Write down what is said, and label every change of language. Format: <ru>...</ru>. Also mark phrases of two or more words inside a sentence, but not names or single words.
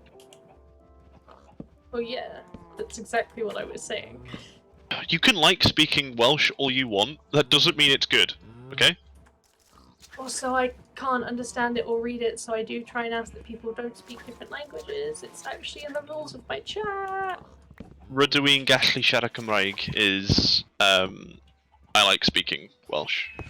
<en>Well, yeah, that's exactly what I was saying. You can like speaking Welsh all you want, that doesn't mean it's good, okay? Also, I can't understand it or read it, so I do try and ask that people don't speak different languages. It's actually in the rules of my chat.</en> <cy>Rydw i'n gallu siarad Cymraeg</cy> <en>is, I like speaking Welsh.</en>